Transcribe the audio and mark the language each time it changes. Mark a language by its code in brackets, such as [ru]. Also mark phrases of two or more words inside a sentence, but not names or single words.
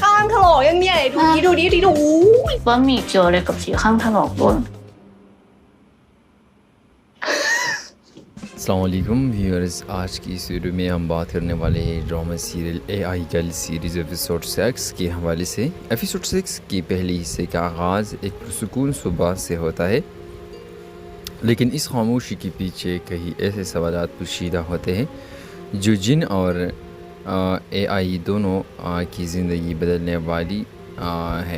[th] ข้างถลอกยังเนี่ยดูดิดู ว่ามีเจออะไรกับสีข้างถลอกด้วย [ar] السلام علیکم [ur] ویورز، آج کی اس ویڈیو میں ہم بات کرنے والے ہیں [en] drama serial AI girl series episode 6 [ur] کے حوالے سے. ایپیسوڈ 6 کی پہلے حصے کا آغاز ایک پرسکون صبح سے ہوتا ہے، لیکن اس خاموشی کے پیچھے کئی ایسے سوالات پوشیدہ ہوتے ہیں جو جن اور AI دونوں کی زندگی بدلنے والی ہے.